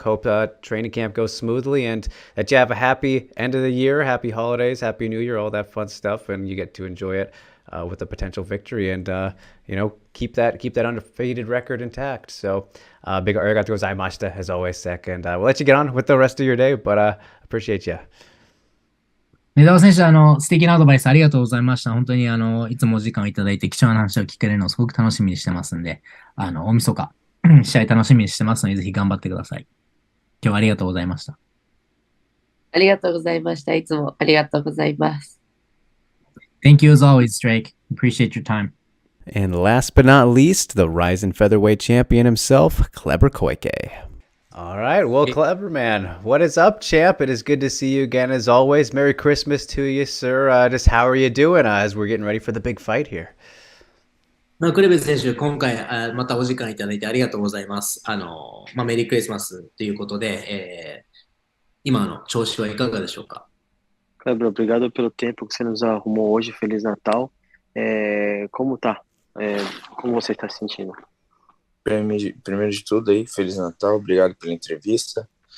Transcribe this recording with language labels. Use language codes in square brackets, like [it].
[en] Hope training camp goes smoothly and that you have a happy end of the year, happy holidays, happy New Year, all that fun stuff, and you get to enjoy it with a potential victory and, you know, keep that undefeated record intact. So big [ja] arigato gozaimashita, [en] as always, Zach, and we'll let you get on with the rest of your day, but appreciate you. [ja] 根澤選手、素敵なアドバイスありがとうございました。本当に、いつもお時間をいただいて貴重な話を聞けるのをすごく楽しみにしてますんで、大晦日、試合楽しみにしてますので、ぜひ頑張ってください。今日はありがとうございました。ありがとうございました。いつもありがとうございます。 [en] Thank you as always, Drake. Appreciate your time. And last but not least, the Rising Featherweight Champion himself, Kleber Koike. All right. Well, Kleber, man, what is up, champ? It is good to see you again, as always. Merry Christmas to you, sir. Just how are you doing as we're getting ready for the big fight here? [ja] クレベ選手、今回またお時間いただいてありがとうございます。メリークリスマスということで、今の調子はいかがでしょうか？ [pt] Kleber, obrigado pelo tempo que você nos arrumou hoje. Feliz Natal. Como tá? Como você está se sentindo? Primeiro de tudo aí, Feliz Natal, obrigado pela entrevista.